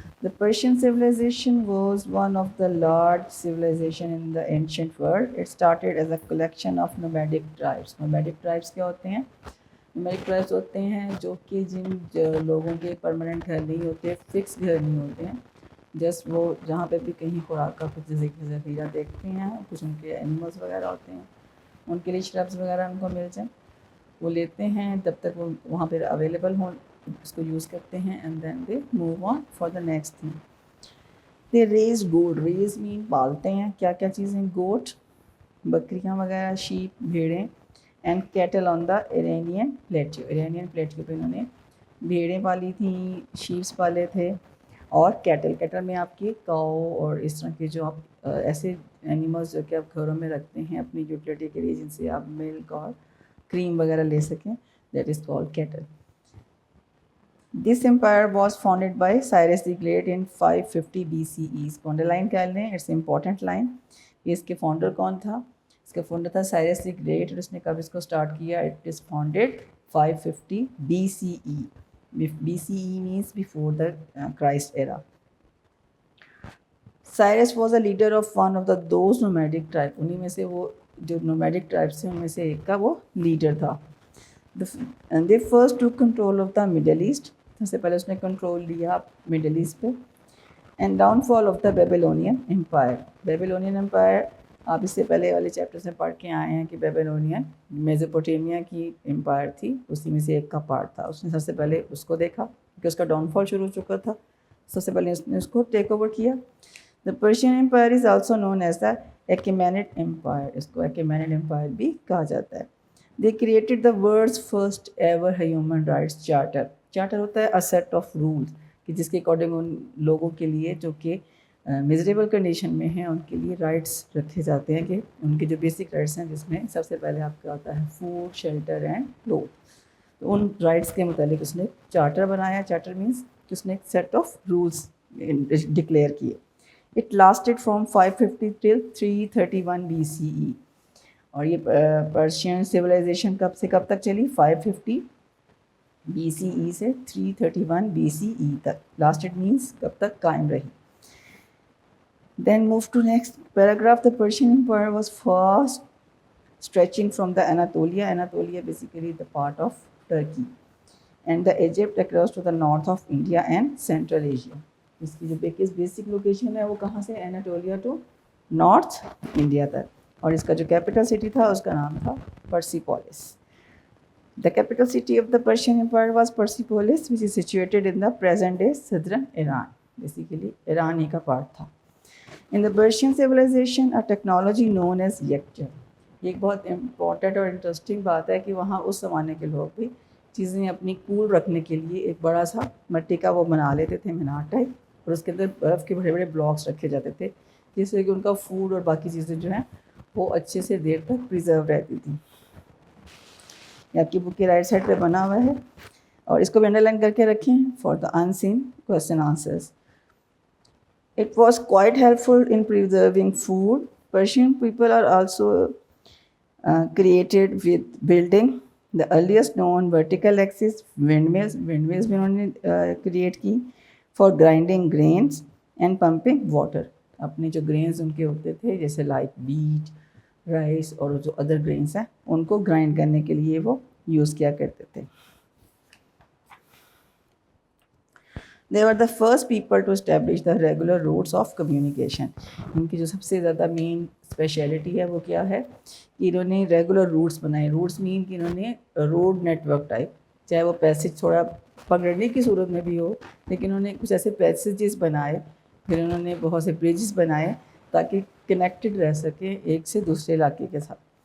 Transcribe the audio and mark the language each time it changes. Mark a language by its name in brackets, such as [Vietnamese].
[English] The Persian civilization was one of the large civilization in the ancient world. It started as a collection of nomadic tribes. [Hindi] Nomadic tribes क्या होते हैं? Nomadic tribes होते हैं जो कि जिन लोगों के परमानेंट घर नहीं होते, फिक्स घर नहीं होते हैं, जस्ट वो जहाँ पे भी कहीं खुराक का कुछ ज़ख़ीरा देखते हैं, कुछ उनके एनिमल्स वगैरह होते हैं, उनके लिए श्रब्स वगैरह उनको मिल जाए, वो लेते हैं, तब तक वो वहाँ पर अवेलेबल हों, उसको यूज़ करते हैं, [English] And then they move on for the next thing. They raise goat. [Hindi] Raise mean पालते हैं. क्या क्या चीज़ें? गोट, बकरियाँ वगैरह, शीप, भेड़ें, [English] And cattle on the Iranian plateau. [Hindi] Iranian plateau पे इन्होंने भेड़ें पाली थी, शीप्स पाले थे, और कैटल में आपकी काऊ और इस तरह के जो आप ऐसे एनिमल्स जो कि आप घरों में रखते हैं अपनी यूटिलिटी के लिए, जिनसे आप मिल्क और क्रीम वगैरह ले सकें, [English] That is called cattle. This empire was founded by Cyrus the Great in 550 BCE. [Hindi] इसको अंडरलाइन कर लें, [English] It's important line. [Hindi] ये इसके फाउंडर कौन था? इसका फाउंडर था साइरस द ग्रेट, और उसने कब इसको स्टार्ट किया? [English] It is founded 550 BCE. BCE means before the Christ era. Cyrus was a leader of one of those nomadic tribes. [Hindi] उन्हीं में से वो जो nomadic tribes थे उनमें से एक का वो लीडर था. [English] And they first took control of the Middle East. [Hindi] सबसे पहले उसने कंट्रोल लिया मिडल ईस्ट पे. [English] And downfall of the Babylonian empire. [Hindi] Babylonian empire आप इससे पहले वाले चैप्टर से पढ़ के आए हैं कि बेबीलोनियन मेसोपोटामिया की एम्पायर थी, उसी में से एक का पार्ट था. उसने सबसे पहले उसको देखा क्योंकि उसका डाउनफॉल शुरू हो चुका था, सबसे पहले उसने उसको टेक ओवर किया. [English] The Persian empire is also known as the Achaemenid empire. [Hindi] इसको एक्मेनिड एम्पायर भी कहा जाता है. [English] They created the world's first ever human rights charter. [Hindi] Charter होता है [English] a set of rules [Hindi] कि जिसके अकॉर्डिंग उन लोगों के लिए जो कि मिजरेबल कंडीशन में हैं उनके लिए राइट्स रखे जाते हैं, कि उनके जो बेसिक राइट्स हैं, जिसमें सबसे पहले आपका आता है फूड, शेल्टर एंड क्लोथ. तो उन राइट्स के मुतालिक उसने चार्टर बनाया. चार्टर मीन्स कि उसने एक सेट ऑफ रूल्स डिक्लेयर किए. [English] It lasted from 550 till 331 BCE. [Hindi] और ये पर्शियन सिविलाइजेशन कब से कब तक चली? 550 BCE से 331 BCE तक. लास्टेड मीन्स कब तक कायम रही. [English] Then move to next paragraph. The Persian Empire was fast stretching from the Anatolia basically the part of Turkey, and the Egypt across to the north of India and Central Asia. [Hindi] इसकी जो basic location है वो कहाँ से? Anatolia to north India तक. और इसका जो कैपिटल सिटी था उसका नाम था पर्सिपोलिस. [English] The capital city of the Persian Empire was Persepolis, which is situated in the present day southern Iran. Basically, [Hindi] Iran ही का part था. [English] In the Persian civilization, a technology known as yaktir. [Hindi] ये एक बहुत important और interesting बात है कि वहाँ उस ज़माने के लोग भी चीज़ें अपनी कूल रखने के लिए एक बड़ा सा मिट्टी का वो बना लेते थे, मीनार टाइप, और उसके अंदर बर्फ़ के बड़े बड़े ब्लॉक्स रखे जाते थे, जिससे कि उनका फूड और बाकी चीज़ें जो हैं वो अच्छे से देर तक प्रिजर्व रहती थी. आपकी बुक के राइट साइड पे बना हुआ है, और इसको भी अंडरलाइन करके रखें [English] For the unseen question answers. It was quite helpful in preserving food. Persian people are also created with building the earliest known vertical axis windmills. [Hindi] Windmills भी उन्होंने क्रिएट की [English] For grinding grains and pumping water. [Hindi] अपने जो grains उनके होते थे जैसे like beat, rice और जो अदर ग्रेन्स हैं उनको ग्राइंड करने के लिए वो यूज़ किया करते थे. [English] They were the first people to establish the regular routes of communication. [Hindi] इनकी जो सबसे ज़्यादा मेन स्पेशलिटी है वो क्या है कि इन्होंने रेगुलर रूट्स बनाए. रूट्स मीन कि इन्होंने रोड नेटवर्क टाइप, चाहे वो पैसेज थोड़ा पकड़ने की सूरत में भी हो, लेकिन उन्होंने कुछ ऐसे पैसेजेस बनाए, फिर उन्होंने बहुत से ब्रिजेस बनाए ताकि कनेक्टेड रह सके एक से दूसरे इलाके के साथ.